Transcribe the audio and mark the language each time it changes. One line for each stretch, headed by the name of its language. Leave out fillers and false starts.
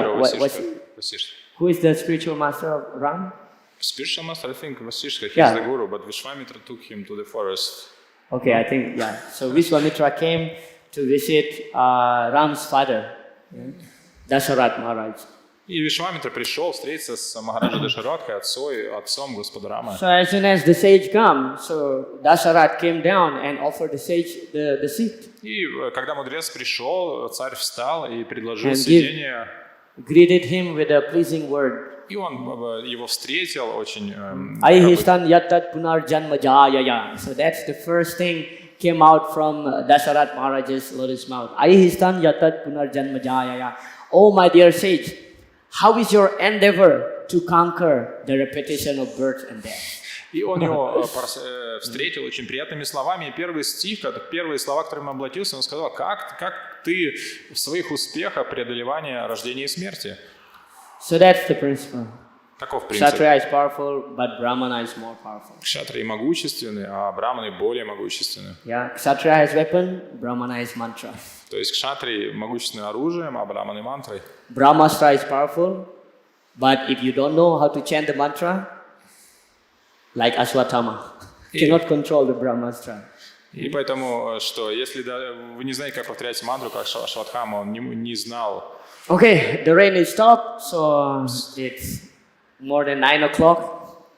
English: Yeah,
Russian: Васиштха.
English: Who is the spiritual master of Ram? Spiritual master, I think Vasiштха, he's Yeah. the guru, but Vishwamitra took him to the forest. Okay, I think, yeah. So Vishwamitra came to visit Ram's father, Dasharat Maharaj.
Russian: И Вишвамитра пришел встретиться с Махараджа Дашараткой, отцом Господа Рама.
English: So as soon as the sage come, so Dasharat came down and offered the sage the seat.
Russian: И когда мудрец пришел, царь встал и предложил
English: And
Russian: сидение.
English: Greeted him with a pleasing word.
Russian: И он его встретил очень...
Sanskrit: Aihistan yattat punar janma jayaya.
English: So that's the first thing came out from Dasharat Maharaj's lotus mouth.
Sanskrit: Aihistan yattat punar janma jayaya.
English: Oh my dear sage, how is your endeavor to conquer the repetition of birth and death?
Russian: И он его встретил очень приятными словами. И первый стих, первые слова, к которым он обратился, он сказал, как ты в своих успехах преодолевания рождения и смерти.
English: So that's the principle.
Russian: Таков принцип.
English: Kshatriya is powerful, but Brahmana is more powerful.
Russian: Кшатрии могущественны, а браманы более могущественны.
English: Yeah, Kshatriya has weapon, Brahmana is mantra.
Russian: То есть кшатрии могущественны оружием, а браманы мантрой.
English: Brahmastra is powerful, but if you don't know how to chant the mantra, like Ashwatthama, cannot control the Brahmastra.
Russian: И поэтому, что если вы не знаете, как повторять мантру, как Ашватхама, он не знал.
English: Okay, the rain is stopped, so it's more than 9 o'clock.